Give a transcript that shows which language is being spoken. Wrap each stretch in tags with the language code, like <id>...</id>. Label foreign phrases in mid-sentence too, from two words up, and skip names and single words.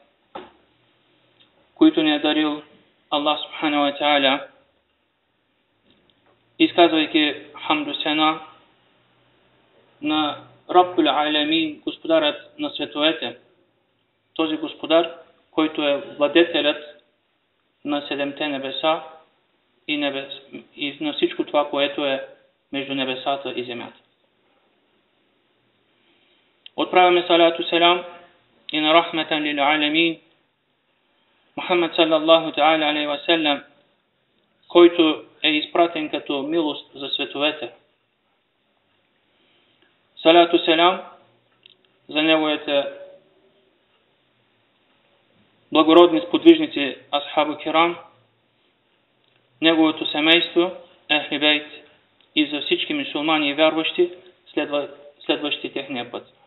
<bg>които ни е дарил Аллах</bg> <ar>سبحانه وتعالى,</ar> <bg>изказвайки хамду сена на</bg> <ar>رب العالمين,</ar> <bg>господарът на световете, този господар, който е владетелят на 7-те небеса и на всичко това, което е между небесата и земята. Отправяме салату селам и на</bg> <ar>رحمة للعالمين</ar> <bg>Мухаммад</bg> <ar>صلى الله تعالى عليه وسلم,</ar> <bg>който е изпратен като милост за световете. Салату селам за неговите благородни сподвижници</bg> <ar>أصحاب كرام,</ar> <bg>неговото семейство,</bg> <ar>أهل البيت,</ar> <bg>и за всички мюсюлмани и вярващи, следващи техния път.</bg>